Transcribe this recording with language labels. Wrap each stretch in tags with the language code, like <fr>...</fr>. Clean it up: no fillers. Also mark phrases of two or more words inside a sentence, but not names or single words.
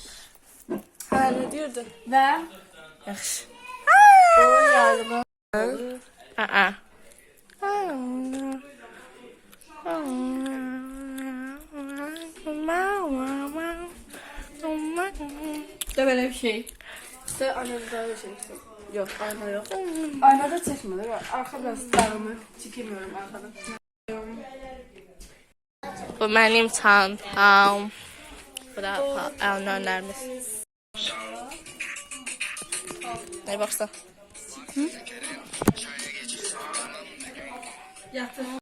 <az>Hə, nə deyirdi? Və Yaxşı. bu yaylığı Aa. də belə bir şey.</az> <tr>İşte aynada bir şey. Yok, ayna yok.</tr> <az>Aynada çəkmədi.</az> <tr>Arxa biraz dağımı çəkemiyorum arxadan.</tr> <az>Bu mənim çantam. Bu da əlnlərimiz. Nə baxsan? Yatır.</az>